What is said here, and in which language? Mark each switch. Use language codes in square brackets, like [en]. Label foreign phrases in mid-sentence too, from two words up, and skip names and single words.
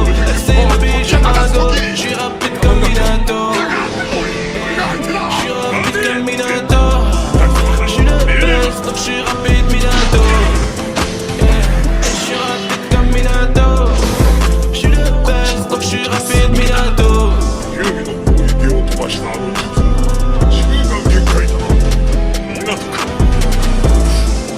[fr] Elle c'est ma biche à go, j'suis rapide comme Minato. J'suis rapide comme Minato. J'suis le best, donc j'suis rapide Minato. J'suis rapide comme Minato. J'suis le best, donc j'suis rapide Minato. [ja] 遊戯の攻撃を飛ばした後自分が限界だな。なんとか